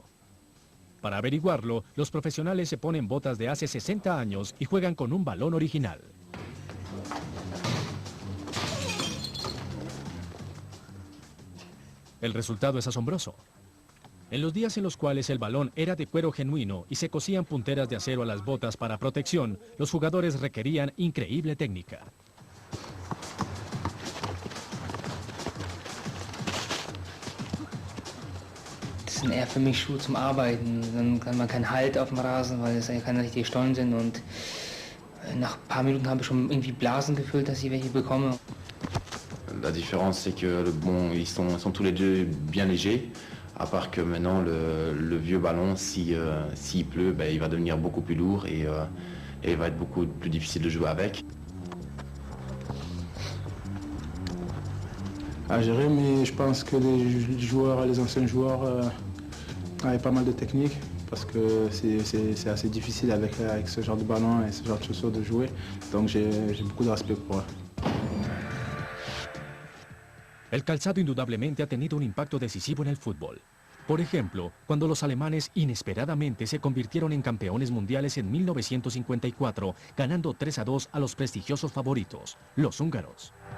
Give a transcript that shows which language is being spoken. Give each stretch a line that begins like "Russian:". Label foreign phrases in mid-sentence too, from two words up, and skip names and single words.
Spanish: Para averiguarlo, los profesionales se ponen botas de hace 60 años y juegan con un balón original. El resultado es asombroso. En los días en los cuales el balón era de cuero genuino y se cosían punteras de acero a las botas para protección, los jugadores requerían increíble técnica.
German: Das sind eher für mich Schuhe zum Arbeiten. Dann kann man keinen Halt auf dem Rasen, weil es keine richtigen Stollen sind. Und nach ein paar Minuten habe ich schon irgendwie Blasen gefüllt, dass ich welche bekomme.
French: La différence, c'est que bon, ils sont tous les deux bien légers, à part que maintenant le vieux ballon, s'il pleut, ben, il va devenir beaucoup plus lourd et il va être beaucoup plus difficile de jouer avec. À gérer, mais je pense que les joueurs, les anciens joueurs avaient pas mal de technique parce que c'est assez difficile avec ce genre de ballon et ce genre de chaussures de jouer. Donc j'ai beaucoup de respect pour eux.
Spanish: El calzado indudablemente ha tenido un impacto decisivo en el fútbol. Por ejemplo, cuando los alemanes inesperadamente se convirtieron en campeones mundiales en 1954, ganando 3-2 a los prestigiosos favoritos, los húngaros.